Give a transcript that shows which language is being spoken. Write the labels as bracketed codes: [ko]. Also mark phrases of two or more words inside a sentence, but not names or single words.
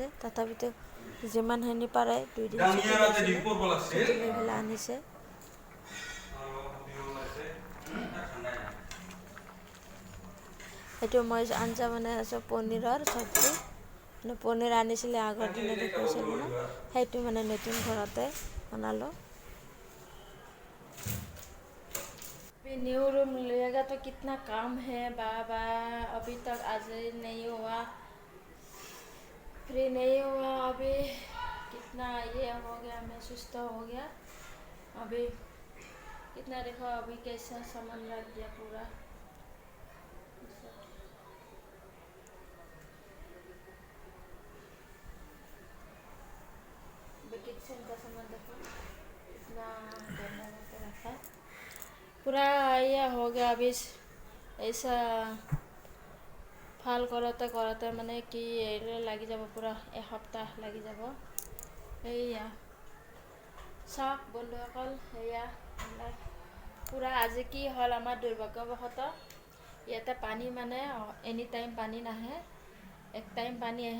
[as] তথাপিতো যিমানখিনি পাৰে 2 দিন ছুটি লৈ পেলাই আনিছে। এইটো মই আঞ্জা বনাই আছোঁ, পনীৰৰ চব্জি। মানে পনীৰ আনিছিলে আগৰ দিনা দেখুৱাইছিলোঁ ন, সেইটো মানে নতুন ঘৰতে বনালোঁ। [en] new room [hi] लेगा तो कितना काम है बाबा, अभी तक आज नहीं हुआ, फ्री नहीं हुआ अभी, कितना ये हो गया, मैं सुस्त हो गया अभी, कितना देखो अभी कैसा सामान रख दिया पूरा। किचन का सामान देखो कितना गंदा करके रखा, पूरा ये हो गया अभी। [as] ऐसा ভাল কৰোঁতে মানে কি লাগি যাব, পূৰা এসপ্তাহ লাগি যাব। এইয়া চাওক বন্ধুসকল, সেয়া পূৰা আজি কি হ'ল আমাৰ দুৰ্ভাগ্যবশতঃ ইয়াতে পানী মানে [en] any time [as] পানী নাহে, এক টাইম পানী আহে।